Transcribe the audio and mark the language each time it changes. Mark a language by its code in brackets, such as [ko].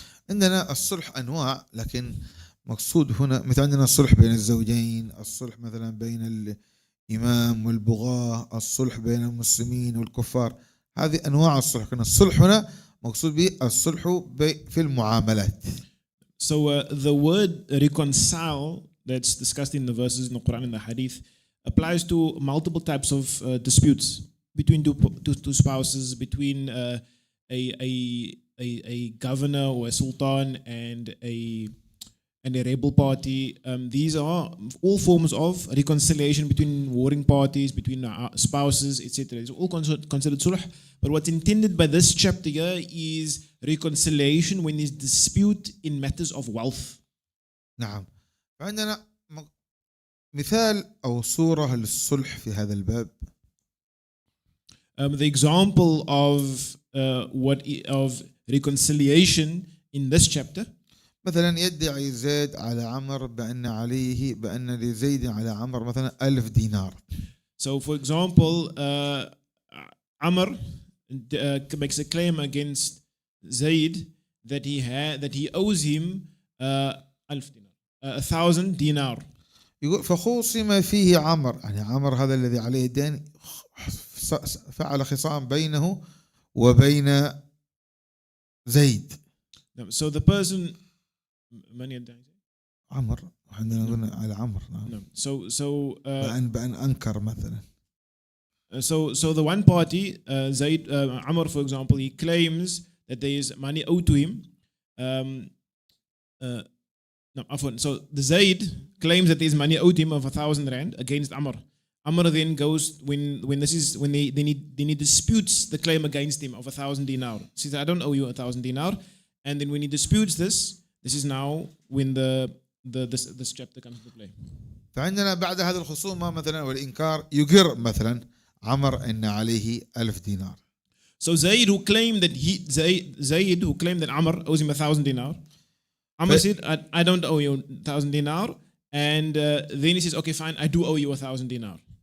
[ar] عندنا الصلح أنواع لكن مقصود هنا مثل عندنا الصلح بين الزوجين، الصلح مثلا بين الإمام والبغاة، الصلح بين المسلمين والكفار، هذه أنواع الصلح. كنا الصلح هنا مقصود به الصلح في المعاملات. [en] So the word reconcile that's discussed in the verses in the Quran and the Hadith applies to multiple types of disputes between two spouses, between a governor or a sultan and a rebel party. These are all forms of reconciliation between warring parties, between spouses, etc. It's all considered sulh. But what's intended by this chapter here is reconciliation when there's dispute in matters of wealth. [ar] نعم. عندنا مثال أو صورة للصلح في هذا الباب. [en] The example of of reconciliation in this chapter. [ar] مثلا يدعي زيد على عمر بأن لزيد على عمر مثلا 1000 دينار. [en] So for example, Amr makes a claim against Zaid that he owes him 1,000 dinar. [ar] يقول فخوصم فيه عمر، يعني عمر هذا الذي عليه الدين فعل خصام بينه وبين زيد. [en] So the person [ar] من يدعي عمر، عندنا قلنا على عمر. [en] So [ar] بأن أنكر مثلا. [en] So the one party, Zaid, Amr for example, he claims that there is money owed to him. So the Zaid claims that there is money owed to him of 1,000 rand against Amr. Amr then goes when he disputes the claim against him of 1,000 dinar. He says, I don't owe you 1,000 dinar. And then when he disputes this is now when this chapter comes into play. [ar] فعندنا بعد هذه الخصومة مثلا والإنكار يقر مثلا عمر أن عليه 1000 دينار. [en] So Zaid who claimed that Amr owes him 1,000 dinar. Amr said, I don't owe you 1,000 dinar. And then he says, okay, fine, I do owe you 1,000 dinar.